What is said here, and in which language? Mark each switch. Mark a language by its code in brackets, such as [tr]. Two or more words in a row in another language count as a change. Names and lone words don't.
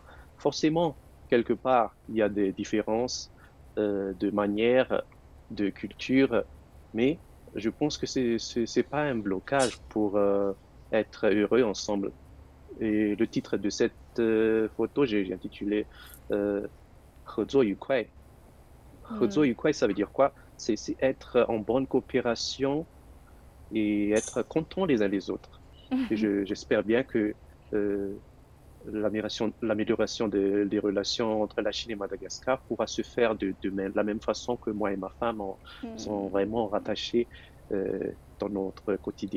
[fr] Forcément, quelque part, il y a des différences de manière, de culture, mais je pense que c'est pas un blocage pour être heureux ensemble. Et le titre de cette photo, j'ai intitulé [zh] 合作愉快. 合作愉快, [fr] ça veut dire quoi? C'est être en bonne coopération et être content les uns les autres. Et j'espère bien que l'amélioration des relations entre la Chine et Madagascar pourra se faire de la même façon que moi et ma femme sont vraiment rattachés dans notre quotidien.